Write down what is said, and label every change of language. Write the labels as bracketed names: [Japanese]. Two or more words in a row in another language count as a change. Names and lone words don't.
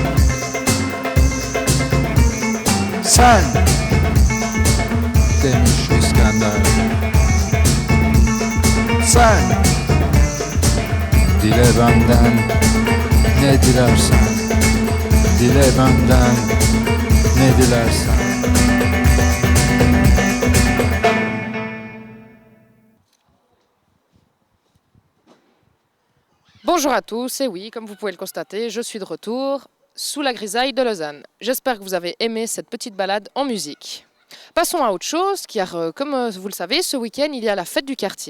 [Turkish] Sen demiş benden. Sen dile benden ne dilersen. Dile benden ne dilersen. [French] Bonjour à tous, et oui, comme vous pouvez le constater, je suis de retour sous la grisaille de Lausanne. J'espère que vous avez aimé cette petite balade en musique. Passons à autre chose, car comme vous le savez, ce week-end, il y a la fête du quartier.